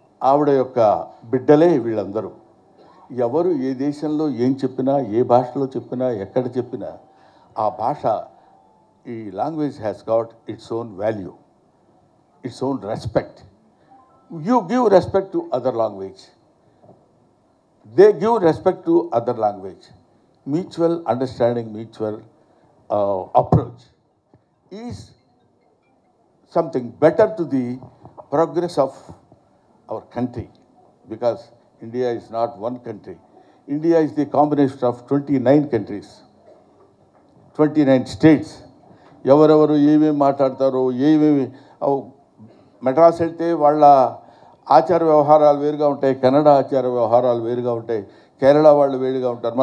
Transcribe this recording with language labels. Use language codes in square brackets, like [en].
[te] ఆవిడ యొక్క బిడ్డలే వీళ్ళందరూ. ఎవరు ఏ దేశంలో ఏం చెప్పినా, ఏ భాషలో చెప్పినా, ఎక్కడ చెప్పినా ఆ భాష, ఈ [en] Language has got its own value, its own respect. You give respect to other language. They give respect to other language. mutual understanding, mutual approach is something better to the progress of our country, because India is not one country. India is the combination of 29 countries, 29 states. [te] ఎవరెవరు ఏమేమి మాట్లాడతారో ఏమేమి మెడ్రాస్ వెళ్తే వాళ్ళ ఆచార వ్యవహారాలు వేరుగా ఉంటాయి, కన్నడ ఆచార వ్యవహారాలు వేరుగా ఉంటాయి, కేరళ వాళ్ళు వేరుగా ఉంటారు.